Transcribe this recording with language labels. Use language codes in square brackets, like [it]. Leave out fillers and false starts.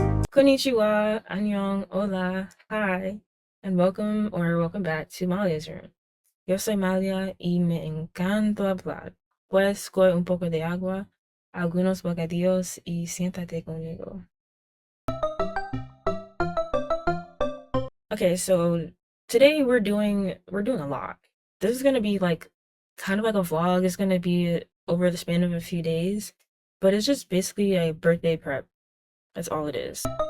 [en] Konnichiwa, annyeong, hola, hi, and welcome back to Malia's room. [es] Yo soy Malia y me encanta hablar. Pues coge un poco de agua, algunos bocadillos y siéntate conmigo. [en] Okay, so today we're doing a lot. This is gonna be like kind of like a vlog. It's gonna be over the span of a few days, but it's just basically a birthday prep. That's all it is.